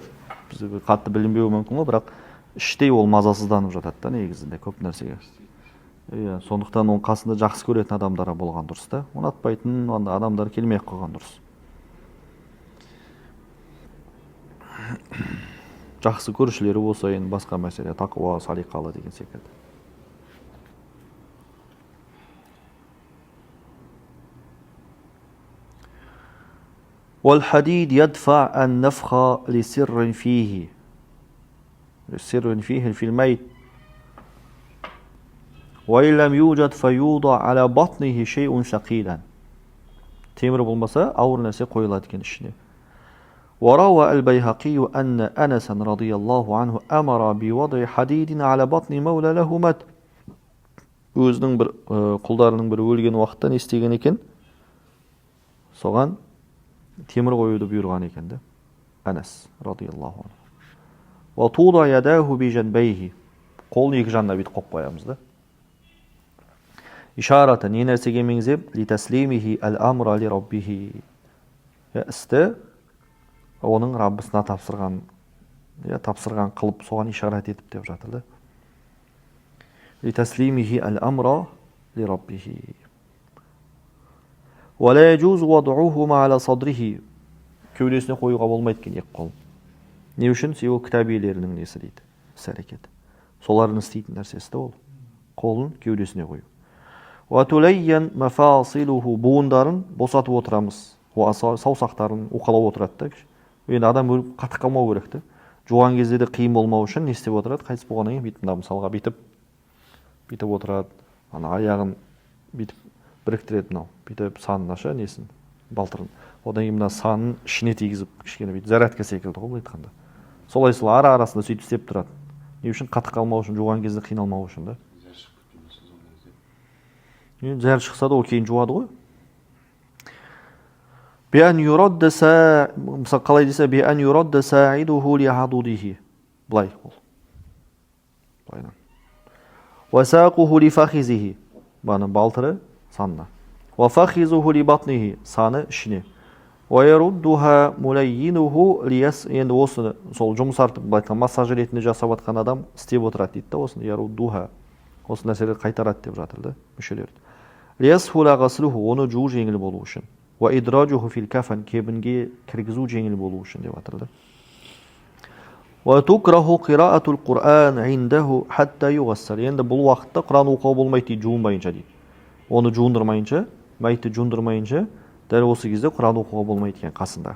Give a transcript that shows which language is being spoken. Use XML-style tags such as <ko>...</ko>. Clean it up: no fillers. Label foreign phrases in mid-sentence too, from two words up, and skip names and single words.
<kk>Біз қатты білінбеуі мүмкін ғой, бірақ іштей ол мазасызданып жатады да негізінде көп нәрсеге. Сондықтан оның қасында жақсы көретін адамдар болған дұрыс та. Ұнатпайтын адамдар келмей қойған дұрыс. Жақсы көрушілері болса, енді басқа мәселе, тақуа, салиқалы деген секілді.</kk> <ar>والحديد يدفع النفخ لسر فيه في الميت وإن لم يوجد فيوضع على بطنه شيء ثقيلا.</ar> <kk>темір болмаса ауыр нәрсе қойылады екен ішіне.</kk> <ar>وروى البيهقي أن أنس رضي الله عنه أمر بوضع حديد على بطن مولى له مات.</ar> <kk>Өзінің бір құлдарының бірі өлген уақытта не істеген екен? Соған темір қоюды бұйырған екен де.</kk> <ar>أنس رضي الله عنه. وتوضع يداه بجنبيه.</ar> <kk>Қолын екі жанына бүйтіп қойып қоямыз да. Ишарата не нәрсеге меңзеп,</kk> <ar>لتسليمه الأمر لربه.</ar> <kk>Істі оның Раббысына тапсырған қылып соған ишарат етіп деп жатыр да.</kk> <ar>لتسليمه الأمر لربه. ولا يجوز وضعهما على صدره.</ar> <kk>Кеудесіне қоюға болмайды екен екі қол. Не үшін? Себебі кітабилерінің несі дейді, іс-әрекеті. Солардың істейтін нәрсесі де ол. Қолын кеудесіне қою.</kk> <ar>وتلين مفاصله.</ar> <kk>Буындарын босатып отырамыз. Саусақтарын уқалап отырады да. Енді адам өліп қатып қалмау керек те. Жуған кезде де қиын болмау үшін не істеп отырады? Қайтыс болғаннан кейін бүйтіп мысалға бүйтіп отырады. Ана аяғын бүйтіп біріктіреді мынау. Бүйтіп санын аша несін, балтырын. Одан кейін мына санын ішіне тигізіп, кішкене бүйтіп зарядка секілді ғой былай айтқанда. Солай ара-арасында сөйтіп істеп тұрады. Не үшін? Қатып қалмау үшін, жуған кезде қиналмау үшін да. Зәр шықса да ол кейін жуады ғой.</kk> <ar>بأن يرد سا,</ar> <kk>мысалы қалай десе,</kk> <ar>بأن يرد ساعده لعضده.</ar> <kk>Былай ол. Былайдан.</kk> <ar>وساقه لفخذه.</ar> <kk>Баны балтыры санына.</kk> <ar>وفخذه لبطنه.</ar> <kk>Саны ішіне.</kk> <ar>ويردها ملينها ليس.</ar> <kk>Енді осы сол жұмсартып, былайтқан массаж ретінде жасап атқан адам істеп отырады дейді да, осыны яруддуха. Осы нәрселерді қайтарады деп жатыр да, мүшелерді.</kk> <ar>ليسهل غسله.</ar> <kk>Оны жуу жеңіл болу үшін.</kk> <ar>وإدراجه في الكفن.</ar> <kk>Кебінге кіргізу жеңіл болу үшін деп жатыр да.</kk> <ar>وتكره قراءة القرآن عنده حتى يغسل.</ar> <kk>Енді бұл уақытта Құран оқуға болмайды дейді, жуынбайынша дейді. Оны жуындырмайынша, мәйітті жуындырмайынша, дәл осы кезде Құран оқуға болмайды екен қасында.</kk>